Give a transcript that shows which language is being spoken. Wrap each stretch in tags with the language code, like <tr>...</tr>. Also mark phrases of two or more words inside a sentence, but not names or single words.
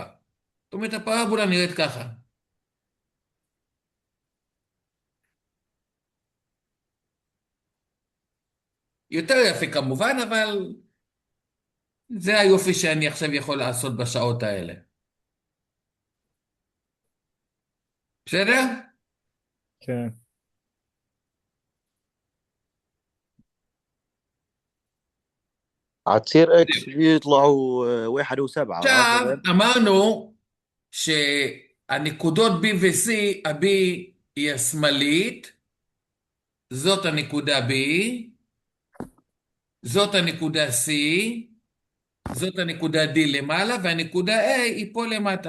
<he>זאת אומרת, הפרבולה נראית ככה. יותר יפה כמובן, אבל זה היופי שאני עכשיו יכול לעשות בשעות האלה. בסדר? כן.</he> <ar>عتصير اكس يطلعوا 1 و7.</ar> <he>עכשיו, אמרנו שהנקודות B ו-C, ה-B היא השמאלית, זאת הנקודה B, זאת הנקודה C, זאת הנקודה D למעלה, והנקודה A היא פה למטה.</he>